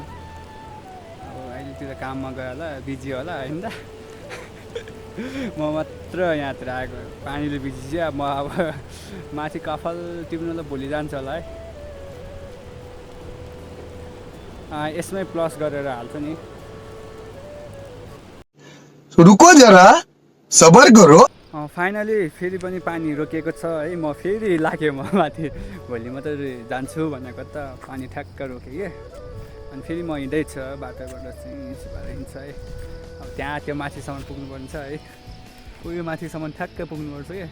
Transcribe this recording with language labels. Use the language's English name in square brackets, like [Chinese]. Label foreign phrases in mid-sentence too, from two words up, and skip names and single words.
[Nepali] अब अहिलेतिर काममा गयो होला, बिजी होला होइन त। म मात्र यहाँतिर आएको, पानीले बिजी चाहिँ। म अब माथि काफल टिप्नुलाई भोलि जान्छ होला है। यसमै प्लस गरेर हाल्छु नि। [Hindi] रुको जरा, सबर करो। [Nepali] फाइनली फेरि पनि पानी रोकिएको छ है। म फेरि लाग्यो म माथि। भोलि मात्रै जान्छु भनेको त पानी ठ्याक्क रोक्यो कि। अनि फेरि म हिँड्दैछु बाटोबाट चाहिँ हिँड्छ है। अब त्यहाँ त्यो माथिसम्म पुग्नुपर्ने छ है। उयो माथिसम्म ठ्याक्क पुग्नुपर्छ कि।